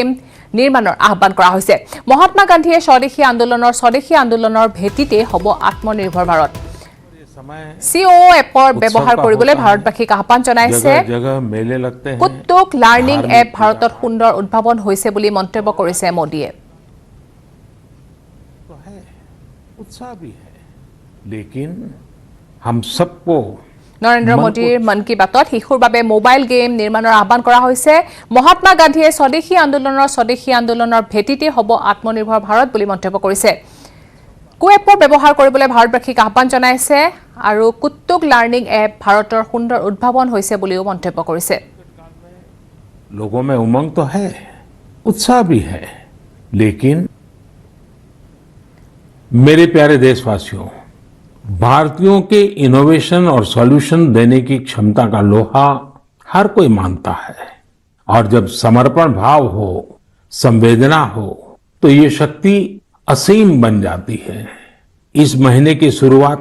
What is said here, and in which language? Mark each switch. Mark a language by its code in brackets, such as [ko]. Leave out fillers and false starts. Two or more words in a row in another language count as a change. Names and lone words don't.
[as] নিৰ্মাণৰ আহ্বান কৰা হৈছে মহাত্মা গান্ধীয়ে স্বদেশী আন্দোলনৰ ভেটিতে হ'ব আত্মনিৰ্ভৰ ভাৰত CO এপৰ ব্যৱহাৰ কৰিবলৈ ভাৰতবাসীক আহ্বান জনাইছে কুটুক লাৰ্ণিং এপ ভাৰতত সুন্দৰ উদ্ভাৱন হৈছে বুলি মন্তব্য কৰিছে মোদীয়ে [hi] उत्साह भी है लेकिन हम सबको [as] নৰেন্দ্ৰ মোদীৰ মন কী বাতত শিশুৰ বাবে মোবাইল গেম নিৰ্মাণৰ আহ্বান কৰা হৈছে মহাত্মা গান্ধীয়ে স্বদেশী আন্দোলনৰ ভেটিতে হ'ব আত্মনিৰ্ভৰ ভাৰত বুলি মন্তব্য কৰিছে কোএপৰ ব্যৱহাৰ কৰিবলৈ ভাৰতবাসীক আহ্বান জনাইছে আৰু কুটুক লাৰ্ণিং এপ ভাৰতৰ সুন্দৰ উদ্ভাৱন হৈছে বুলিও মন্তব্য কৰিছে [hi] लोगों में उमंग तो है उत्साह भी है लेकिन मेरे प्यारे देशवासियों भारतीयों के इनोवेशन और सॉल्यूशन देने की क्षमता का लोहा हर कोई मानता है और जब समर्पण भाव हो संवेदना हो तो ये शक्ति असीम बन जाती है इस महीने की शुरुआत